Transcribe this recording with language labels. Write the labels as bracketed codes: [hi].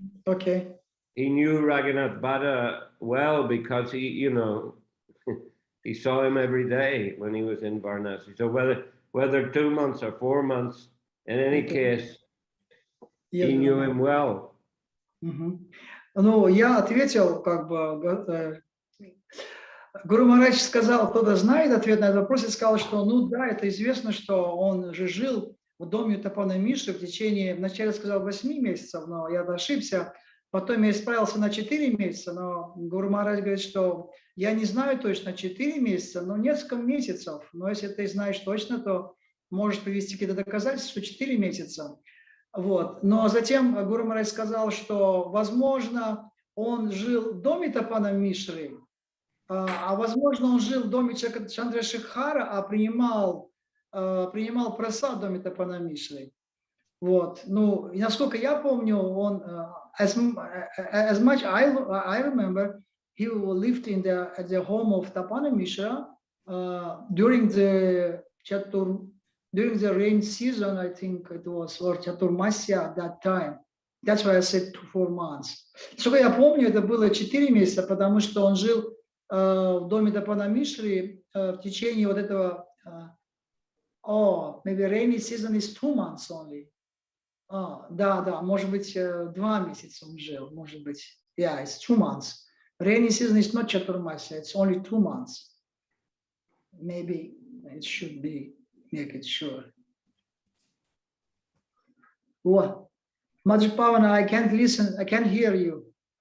[en] okay, he knew Raghunath Bhatta well because he he saw him every day when he was in Varanasi. So whether 2 months or 4 months, in any case, he knew him well. [ru] Ну, я ответил, как бы, Гуру Махарадж сказал, кто-то знает ответ на этот вопрос, и сказал, что, ну да, это известно, что он же жил в доме Тапана Мишры в течение, вначале сказал 8 месяцев, но я ошибся, потом я исправился на 4 месяца, но Гуру Махарадж говорит, что я не знаю точно 4 месяца, но несколько месяцев, но если ты знаешь точно, то можешь привести какие-то доказательства, что 4 месяца. Вот. Но затем Гуру Махарадж сказал, что, возможно, он жил в доме Тапана Мишры, а возможно, он жил в доме Чандрашекхара, а принимал прасад в доме Тапана Мишры. Вот. Ну, и насколько я помню, он, [en] as much I remember, he lived at the home of Tapana Mishra during the rain season. I think it was, or Chaturmasya at that time. That's why I said 4 months. [ru] Насколько я помню, это было 4 месяца, потому что он жил в доме Тапана Мишры в течение вот этого, [en] maybe rainy season is 2 months only. [ru] Да, может быть, 2 месяца он жил, может быть, [en] yeah, it's 2 months. Rainy season is not Chaturmasya, it's only 2 months. Maybe it should be, make it sure. What? Madhya Pavana, I can't listen, I can't hear you.